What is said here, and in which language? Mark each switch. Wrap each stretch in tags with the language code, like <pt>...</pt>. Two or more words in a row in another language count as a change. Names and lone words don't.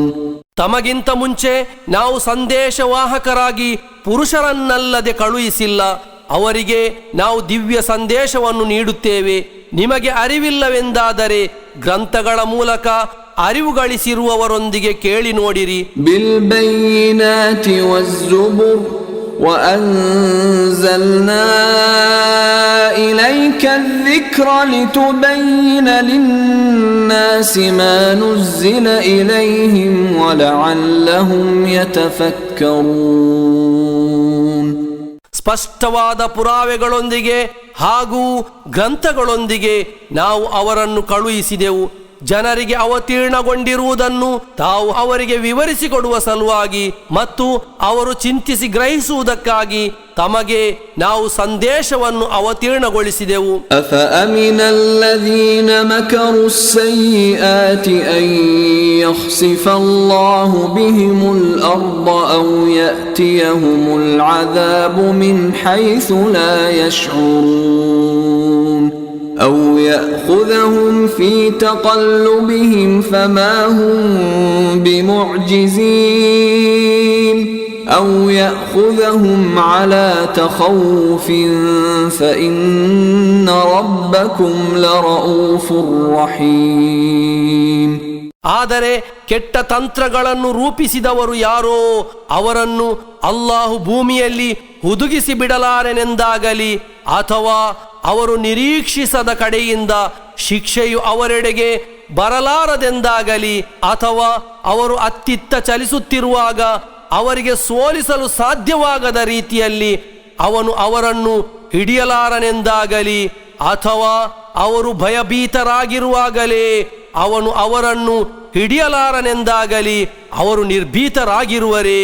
<kn>ತಮಗಿಂತ ಮುಂಚೆ ನಾವು ಸಂದೇಶವಾಹಕರಾಗಿ ಪುರುಷರನ್ನಲ್ಲದೆ ಕಳುಹಿಸಿಲ್ಲ. ಅವರಿಗೆ ನಾವು ದಿವ್ಯ ಸಂದೇಶವನ್ನು ನೀಡುತ್ತೇವೆ. ನಿಮಗೆ ಅರಿವಿಲ್ಲವೆಂದಾದರೆ ಗ್ರಂಥಗಳ ಮೂಲಕ ಅರಿವು ಗಳಿಸಿರುವವರೊಂದಿಗೆ ಕೇಳಿ ನೋಡಿರಿ.</kn> <ar>بالبينات والزبر وأنزلنا إليك الذكر لتبين للناس ما نزل إليهم ولعلهم يتفكرون.</ar> <kn>ಸ್ಪಷ್ಟವಾದ ಪುರಾವೆಗಳೊಂದಿಗೆ ಹಾಗೂ ಗ್ರಂಥಗಳೊಂದಿಗೆ ನಾವು ಅವರನ್ನು ಕಳುಹಿಸಿದೆವು. ಜನರಿಗೆ ಅವತೀರ್ಣಗೊಂಡಿರುವುದನ್ನು ತಾವು ಅವರಿಗೆ ವಿವರಿಸಿಕೊಡುವ ಸಲುವಾಗಿ ಮತ್ತು ಅವರು ಚಿಂತಿಸಿ ಗ್ರಹಿಸುವುದಕ್ಕಾಗಿ ತಮಗೆ ನಾವು ಸಂದೇಶವನ್ನು ಅವತೀರ್ಣಗೊಳಿಸಿದೆವು.</kn> <ar>أفأمن الذين مكروا السيئات أن يخسف الله بهم الأرض أو يأتيهم العذاب من حيث لا يشعرون أو يأخذهم في تقلبهم فما هم بمعجزين أو يأخذهم على تخوف فإن ربكم لرؤوف رحيم.</ar> <kn>ಆದರೆ ಕೆಟ್ಟ ತಂತ್ರಗಳನ್ನು ರೂಪಿಸಿದವರು ಯಾರೋ ಅವರನ್ನು ಅಲ್ಲಾಹು ಭೂಮಿಯಲ್ಲಿ ಹುದುಗಿಸಿ ಬಿಡಲಾರೆನೆಂದಾಗಲಿ ಅಥವಾ ಅವರು ನಿರೀಕ್ಷಿಸದ ಕಡೆಯಿಂದ ಶಿಕ್ಷೆಯು ಅವರೆಡೆಗೆ ಬರಲಾರದೆಂದಾಗಲಿ ಅಥವಾ ಅವರು ಅತ್ತಿತ್ತ ಚಲಿಸುತ್ತಿರುವಾಗ ಅವರಿಗೆ ಸೋಲಿಸಲು ಸಾಧ್ಯವಾಗದ ರೀತಿಯಲ್ಲಿ ಅವನು ಅವರನ್ನು ಹಿಡಿಯಲಾರನೆಂದಾಗಲಿ ಅಥವಾ ಅವರು ಭಯಭೀತರಾಗಿರುವಾಗಲೇ ಅವನು ಅವರನ್ನು ಹಿಡಿಯಲಾರನೆಂದಾಗಲಿ ಅವರು ನಿರ್ಭೀತರಾಗಿರುವರೇ.</kn>